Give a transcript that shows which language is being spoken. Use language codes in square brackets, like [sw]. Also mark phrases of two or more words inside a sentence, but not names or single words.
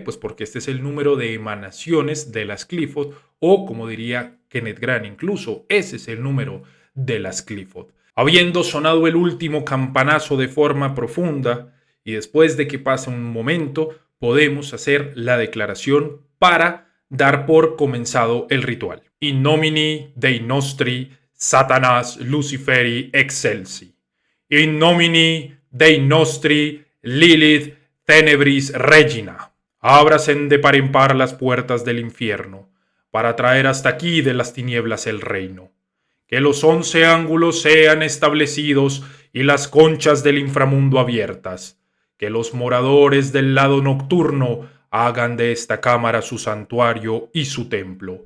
[es] Pues porque este es el número de emanaciones de las Clifford, o como diría Kenneth Grant, incluso ese es el número de las Clifford. Habiendo sonado el último campanazo de forma profunda y después de que pase un momento, podemos hacer la declaración para dar por comenzado el ritual. [la] In nomine Dei nostri Satanas Luciferi excelsi. In nomine Dei nostri Lilith [es] tenebris regina. Ábrasen de par en par las puertas del infierno, para traer hasta aquí de las tinieblas el reino. Que los 11 ángulos sean establecidos y las conchas del inframundo abiertas. Que los moradores del lado nocturno hagan de esta cámara su santuario y su templo.